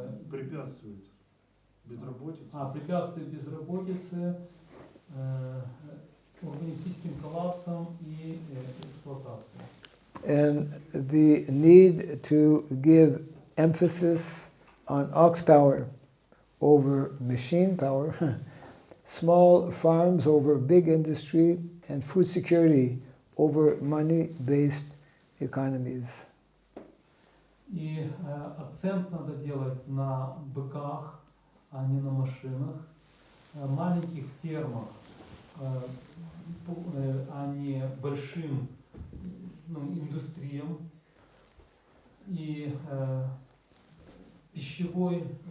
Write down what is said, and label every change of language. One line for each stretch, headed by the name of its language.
Russian: препятствует безработице. Препятствует безработице, урбанистическим коллапсом и эксплуатацией.
English: And the need to give emphasis on ox power over machine power, small farms over big industry, and food security over money-based economies.
Russian: И акцент надо делать на быках, а не на машинах, маленьких фермах, а не большим индустриям, и пищевой